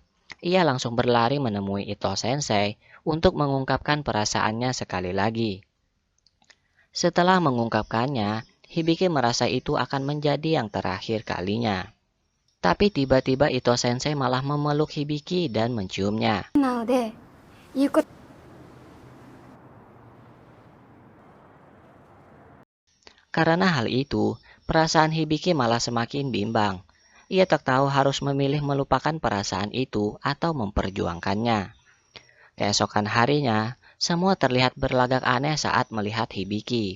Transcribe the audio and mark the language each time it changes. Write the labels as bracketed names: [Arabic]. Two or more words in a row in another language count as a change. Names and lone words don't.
[Indonesian] Ia langsung berlari menemui Ito Sensei untuk mengungkapkan perasaannya sekali lagi. Setelah mengungkapkannya, Hibiki merasa itu akan menjadi yang terakhir kalinya. Tapi tiba-tiba Ito Sensei malah memeluk Hibiki dan menciumnya. [Japanese] なので、言うこと。 [Indonesian] Karena hal itu, perasaan Hibiki malah semakin bimbang. Ia tak tahu harus memilih melupakan perasaan itu atau memperjuangkannya. Keesokan harinya, semua terlihat berlagak aneh saat melihat Hibiki.